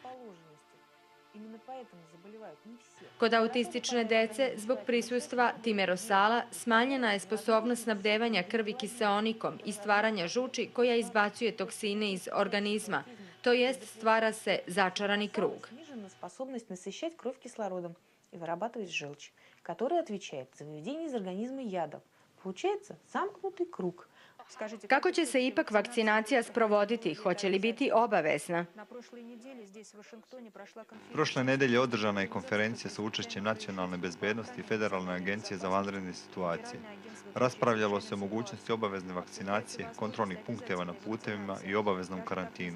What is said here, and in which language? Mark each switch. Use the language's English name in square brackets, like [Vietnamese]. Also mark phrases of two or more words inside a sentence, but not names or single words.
[Serbian] Kod autistične dece, zbog prisustva timerosala, smanjena je sposobnost snabdevanja krvi kiseonikom i stvaranja žuči koja izbacuje toksine iz organizma, to jest stvara se začarani krug. [Russian] Способность насыщать кровь кислородом и вырабатывать желчь, которая отвечает за выведение из организма ядов. Получается замкнутый круг. [Serbian] Kako će se ipak vakcinacija sprovoditi? Hoće li biti obavezna? Prošle nedelje održana je konferencija sa učešćem Nacionalne bezbednosti i Federalne agencije za vanredne situacije. Raspravljalo se o mogućnosti obavezne vakcinacije, kontrolnih punkteva na putevima i obaveznom karantinu.